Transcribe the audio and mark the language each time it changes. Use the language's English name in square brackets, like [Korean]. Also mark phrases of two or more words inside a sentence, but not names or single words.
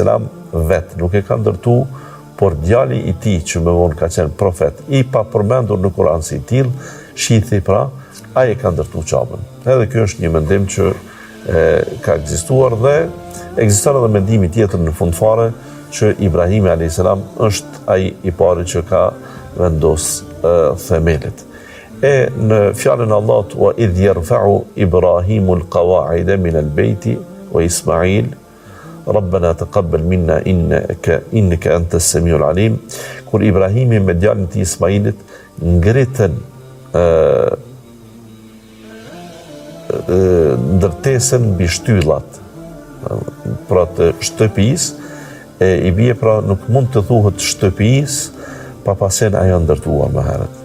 [Albanian] vetë nuk e ka ndërtu, por djali i tij që më vonë ka qenë profet, i pa përmendur në Kur'an si i tillë, shithi pra, ai e ka ndërtu qabën. Edhe ky është një mendim që ka ekzistuar dhe ekziston edhe mendimi tjetër në fund fare që Ibrahimi a.s. është ai i pari që ka vendos themelet. E në fjalën e Allahut [Arabic] وإذ يرفع إبراهيم القواعد من البيت وإسماعيل ربنا تقبل منا إنك أنت السميع العليم, [Albanian] kur Ibrahimi me djalin e tij Ismailit ngritën ndërtesën mbi shtyllat pra të shtëpisë, i bie pra nuk mund të thuhet shtëpisë pa pasën ajo ndërtuar më herët.